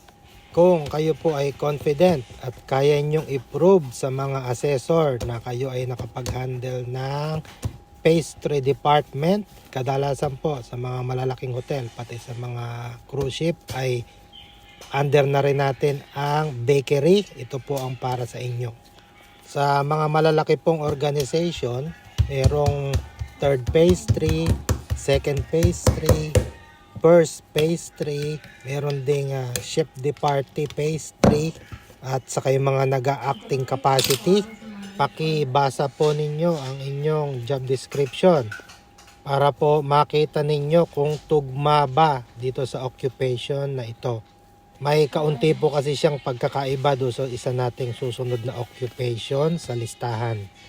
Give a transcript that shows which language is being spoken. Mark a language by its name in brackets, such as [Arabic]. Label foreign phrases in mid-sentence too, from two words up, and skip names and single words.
[Filipino] Kung kayo po ay confident at kaya nyong i-prove sa mga assessor na kayo ay nakapag-handle ng [English] pastry department, [Filipino] kadalasan po sa mga malalaking hotel, pati sa mga [English] cruise ship [Filipino] ay under na rin natin ang bakery. Ito po ang para sa inyo. Sa mga malalaki pong organization, merong [English] third pastry, second pastry, first pastry, [Filipino] meron ding [English] chef de partie pastry, [Filipino] at saka yung mga nag-acting capacity. Pakibasa po ninyo ang inyong [English] job description [Filipino] para po makita ninyo kung tugma ba dito sa occupation na ito. May kaunti po kasi siyang pagkakaiba doon sa isa nating susunod na occupation sa listahan.